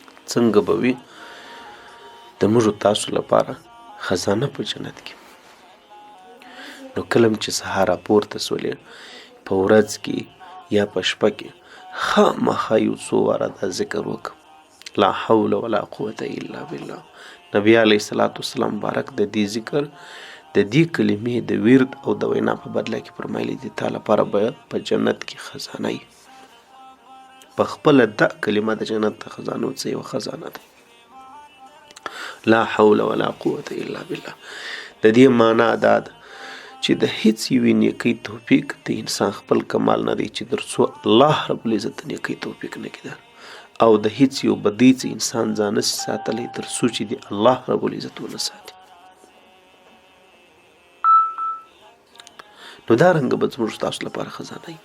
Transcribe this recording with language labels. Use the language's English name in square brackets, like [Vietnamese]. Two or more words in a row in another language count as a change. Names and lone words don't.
[Pashto] څنګه به وي د موږ تاسو لپاره خزانه په جنت کې. نو کله چې سهار راپورته سولې په ورځ کې یا په شپه کې خامخا یو څو واره دا ذکر وکړه، [Arabic] لا حول ولا قوة الا بالله. [Pashto] نبی [Arabic] علیه الصلاة والسلام [Pashto] بارک د دې ذکر د دې کلمې د ورد او د وینا په بدله کې فرمایلی دي تا لپاره به په جنت کې خزانه وي. په خپله دا کلمه د جنت د خزانو څه یوه خزانه ده. [Arabic] لا حول ولا قوة الا بالله. [Pashto] د دې معنا دا ده چې د هیڅ یوې نیکۍ توفیق د انسان خپل کمال نه دی چې تر څو [Arabic] الله رب العزت [Pashto] د نیکۍ توفیق نه کړي، او د هیڅ یو بدۍ چې انسان ځان نشي ساتلی تر څو چې د [Arabic] الله رب العزت [Pashto] ونه ساتي. نو دا رنګه به زموږ تاسو لپاره خزانه وي.